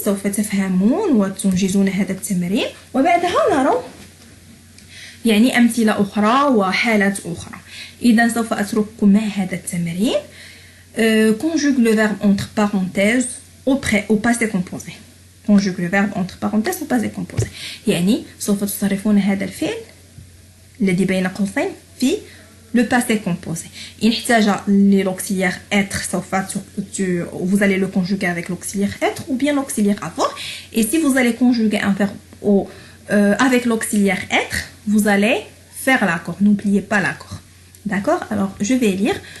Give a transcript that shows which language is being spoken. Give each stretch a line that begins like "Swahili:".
Arabic: سوف تفهمون وتنجزون هذا التمرين وبعدها نرى يعني أمثلة أخرى وحالات أخرى. إذا سوف أترككم مع هذا التمرين.
French: conjugue le verbe entre parenthèses au passé composé. conjugue le verbe entre parenthèses au passé composé.
Arabic: يعني سوف تصرفون هذا الفعل الذي بين قوسين في le passé composé.
French: Il
Arabic: احتاج
French: l'auxiliaire être, vous allez le conjuguer avec l'auxiliaire être ou bien l'auxiliaire avoir. Et si vous allez conjuguer un verbe avec l'auxiliaire être, vous allez faire l'accord. N'oubliez pas l'accord. D'accord? Alors, je vais lire.